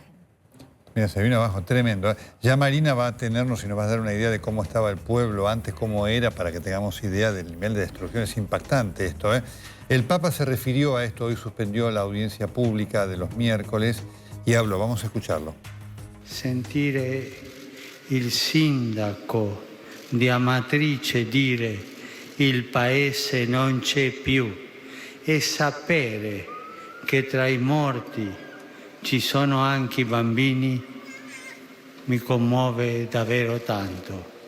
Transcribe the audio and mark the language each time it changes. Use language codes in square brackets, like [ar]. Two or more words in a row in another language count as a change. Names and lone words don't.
[es] Mira, se vino abajo, tremendo. Ya Marina va a tenernos y nos va a dar una idea de cómo estaba el pueblo antes, cómo era, para que tengamos idea del nivel de destrucción. Es impactante esto, ¿eh? El Papa se refirió a esto, hoy suspendió la audiencia pública de los miércoles y habló, vamos a escucharlo. [it] Sentire il sindaco di Amatrice dire il paese non c'è più e sapere che tra i morti ci sono anche i bambini mi commuove davvero tanto.